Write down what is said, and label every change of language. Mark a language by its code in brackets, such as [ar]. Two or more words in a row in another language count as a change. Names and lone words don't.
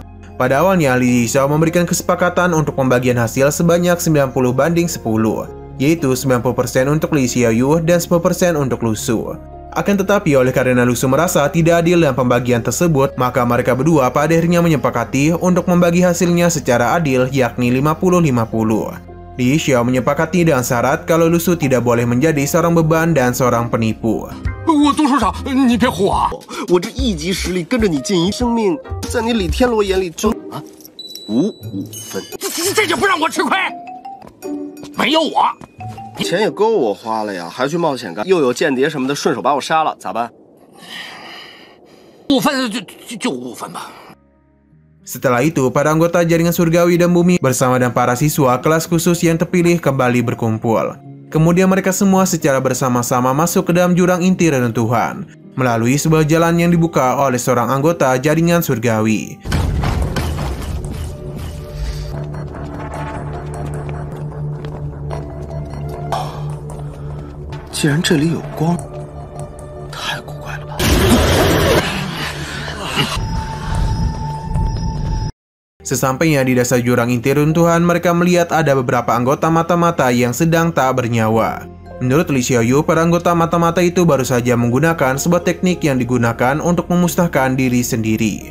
[id] Pada awalnya, Li Xiao memberikan kesepakatan untuk pembagian hasil sebanyak 90/10, yaitu 90% untuk Li Xiaoyu dan 10% untuk Lusu. Akan tetapi oleh karena Lusu merasa tidak adil dalam pembagian tersebut, maka mereka berdua pada akhirnya menyepakati untuk membagi hasilnya secara adil, yakni 50-50. Li Xiao menyepakati dengan syarat kalau Lusu tidak boleh menjadi seorang beban dan seorang penipu. [zh] 我读书少，你别唬我。我这一级实力跟着你进一生命，在你李天罗眼里就55分。这就不让我吃亏？没有我。钱也够我花了呀，还去冒险干，又有间谍什么的，顺手把我杀了，咋办？5分就5分吧。 [id] Setelah itu, para anggota jaringan surgawi dan bumi bersama dengan para siswa kelas khusus yang terpilih kembali berkumpul. Kemudian mereka semua secara bersama-sama masuk ke dalam jurang inti reruntuhan melalui sebuah jalan yang dibuka oleh seorang anggota jaringan surgawi. [zh] 既然这里有光，太古怪了吧。 [id] Sesampainya di dasar jurang inti runtuhan, mereka melihat ada beberapa anggota mata-mata yang sedang tak bernyawa. Menurut Li Xiaoyu, para anggota mata-mata itu baru saja menggunakan sebuah teknik yang digunakan untuk memusnahkan diri sendiri.